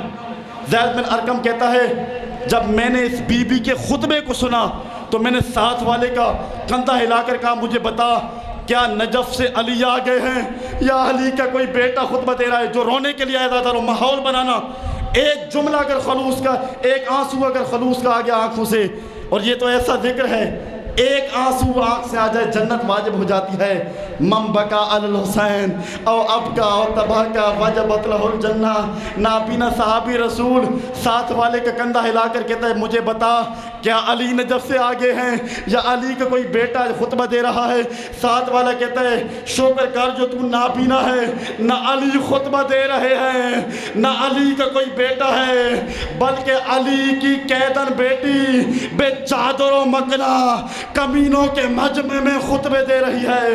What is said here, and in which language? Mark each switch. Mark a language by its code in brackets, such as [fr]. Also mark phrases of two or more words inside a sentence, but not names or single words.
[ur] زید بن ارقم کہتا ہے جب میں نے اس بی بی کے خطبے کو سنا تو میں نے ساتھ والے کا کندھا ہلا کر کہا مجھے بتا کیا نجف سے علی آ گئے ہیں یا علی کا کوئی بیٹا خطبہ دے رہا ہے؟ جو رونے کے لیے آیا تھا ماحول بنانا، ایک جملہ اگر خلوص کا، ایک آنسو اگر خلوص کا آ گیا آنکھوں سے، اور یہ تو ایسا ذکر ہے ایک آنسو آنکھ سے آ جائے جنت واجب ہو جاتی ہے۔ [ar] من بکا علی الحسین او ابکا او تباکا وجبت لہ الجنہ۔ [ur] نابینا صحابی رسول ساتھ والے کا کندھا ہلا کر کہتا ہے مجھے بتا کیا علی نجف سے آگے ہیں یا علی کا کوئی بیٹا خطبہ دے رہا ہے؟ ساتھ والا کہتا ہے شکر کر جو تو نابینا ہے، نہ علی خطبہ دے رہے ہیں نہ علی کا کوئی بیٹا ہے، بلکہ علی کی قیدن بیٹی بے چادر و مکنا کمینوں کے مجمع میں خطبے دے رہی ہے۔